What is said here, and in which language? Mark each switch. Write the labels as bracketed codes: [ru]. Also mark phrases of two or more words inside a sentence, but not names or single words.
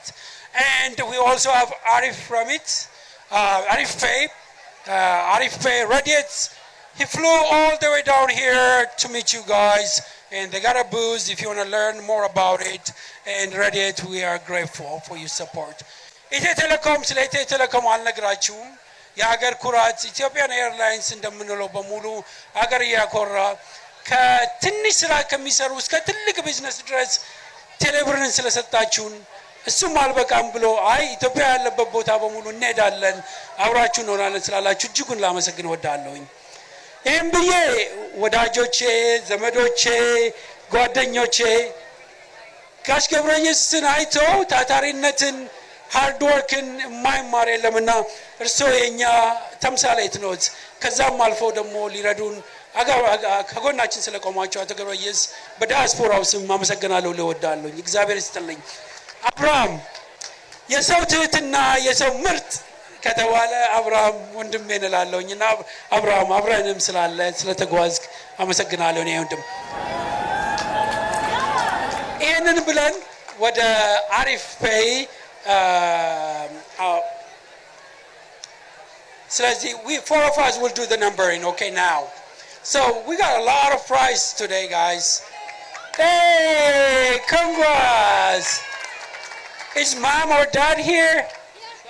[en] And we also have Arif Ramit, Arif Faye Radiates. He flew all the way down here to meet you guys, and they got a booth if you want to learn more about it. And Radiate, we are grateful for your support. [am] ኢትዮ ቴሌኮም ስለ ኢትዮ ቴሌኮም አልነግራችሁም የሀገር ኩራት ኢትዮጵያን ኤርላይንስ እንደምንለው በሙሉ ሀገር ያኮራ ከትንሽ ስራ ከሚሰሩ እስከ ትልቅ ቢዝነስ ድረስ ቴሌብርን ስለሰጣችሁን እሱም አልበቃም ብሎ አይ ኢትዮጵያ ያለበት ቦታ በሙሉ እንሄዳለን አብራችሁ እንሆናለን ስላላችሁ እጅጉን ላመሰግን ወዳለሁኝ ይህም ብዬ ወዳጆቼ ዘመዶቼ ጓደኞቼ ጋሽ ገብረየሱስን አይተው ታታሪነትን [en] hard work in my [am] ማረለምና እርሶ የኛ ተምሳሌት ኖት ከዛም አልፎ ደግሞ ሊረዱን ከጎናችን ስለቆማቸው አቶ ገብረየስ በዲያስፖራው ስም ማመሰግናለሁ ለወዳለሁ እግዚአብሔር ይስጥልኝ አብርሃም የሰው ትህትና የሰው ምርጥ ከተባለ አብርሃም ወንድሜ እንላለሁኝና አብርሃም አብረንም ስላለ ስለተጓዝክ አመሰግናለሁ እኔ ወንድም ይሄንን ብለን ወደ አሪፍ ፔይ [en] so four of us will do the numbering, okay, now. So we got a lot of prize today, guys. Hey, congrats! Is mom or dad here? Yeah.